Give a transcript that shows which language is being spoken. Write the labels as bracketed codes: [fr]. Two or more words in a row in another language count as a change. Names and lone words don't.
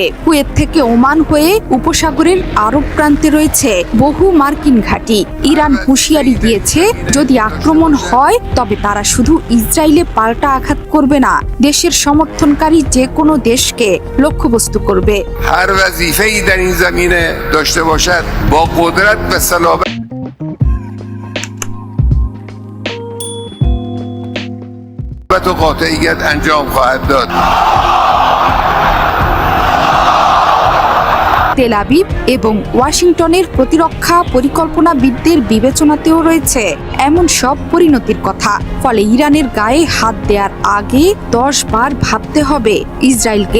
[bn] কুয়েত থেকে ওমান হয়ে উপসাগরের আরব প্রান্তে রয়েছে বহু মার্কিন ঘাঁটি। ইরান হুঁশিয়ারি দিয়েছে, যদি আক্রমণ হয় তবে তারা শুধু ইসরায়েলে পাল্টা আঘাত করবে না, দেশের সমর্থনকারী যে কোনো দেশকে লক্ষ্যবস্তু করবে। [fa] هر وظیفه‌ای در این زمینه داشته باشد با قدرت و صلابت و قاطعیت انجام خواهد داد. [bn] তেল আবিব এবং ওয়াশিংটনের প্রতিরক্ষা পরিকল্পনাবিদদের বিবেচনাতেও রয়েছে এমন সব পরিণতির কথা। ফলে ইরানের গায়ে হাত দেওয়ার আগে 10 বার ভাবতে হবে ইসরায়েলকে।